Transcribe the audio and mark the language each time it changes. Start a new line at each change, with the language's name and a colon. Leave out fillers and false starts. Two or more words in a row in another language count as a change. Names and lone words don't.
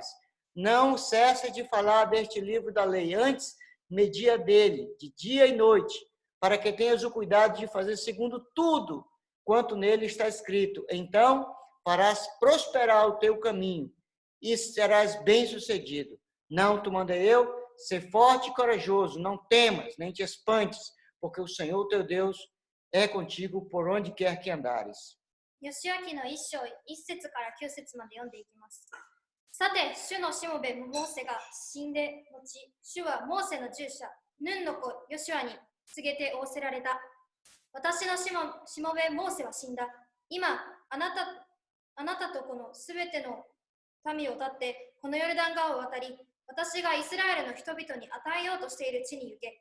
Portuguese: Não cesse de falar deste livro da lei, antes media dele, de dia e noite, para que tenhas o cuidado de fazer segundo tudo quanto nele está escrito. Então farás prosperar o teu caminho e serás bem-sucedido. Não te mandei eu, ser forte e corajoso, não temas, nem te espantes, porque o Senhor teu Deus é contigo por onde quer que andares.
Japanese: 義明の一章1節から9節まで読んでいきます。さて、主のしもべモーセが死んで後、主はモーセの従者、ヌンの子ヨシュアに告げて仰せられた。私のしもべモーセは死んだ。今、あなたとこのすべての民を立って、このヨルダン川を渡り、私がイスラエルの人々に与えようとしている地に行け。